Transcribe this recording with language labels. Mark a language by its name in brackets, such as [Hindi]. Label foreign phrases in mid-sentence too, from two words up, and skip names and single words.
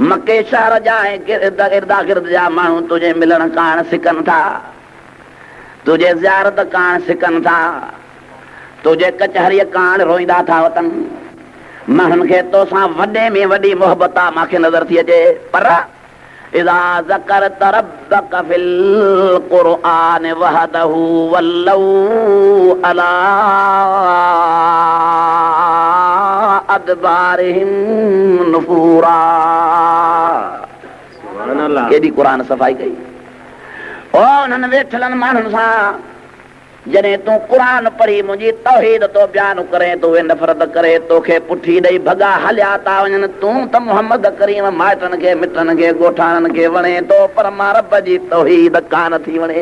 [Sindhi] मके शहर जा ऐं इर्दा गिर्द जा माण्हू तुंहिंजे मिलण काण सिकनि था, तुंहिंजे ज़ियारत काण सिकनि था, तुंहिंजे कचहरीअ काण रोईंदा था वतन। माण्हुनि खे तोसां वॾे में वॾी मोहबत आहे, मूंखे नज़र थी अचे। पर [Arabic] إذا ذكرت ربك في القرآن وحده ولوا على أدبارهم نفورا. [Sindhi] केॾी क़ुर सफ़ाई कई। ओ उन्हनि वेठलनि माण्हुनि सां जॾहिं तूं क़ुर पढ़ी मुंहिंजी तौहीद तो बयान करे तो उहे नफ़रत करे तोखे पुठी ॾेई भॻा हलिया था वञनि। तूं त मुहम्मद करीम माइटनि खे मिटनि खे ॻोठाणनि खे वणे थो, पर मां रब जी तौहीद कान थी वणे।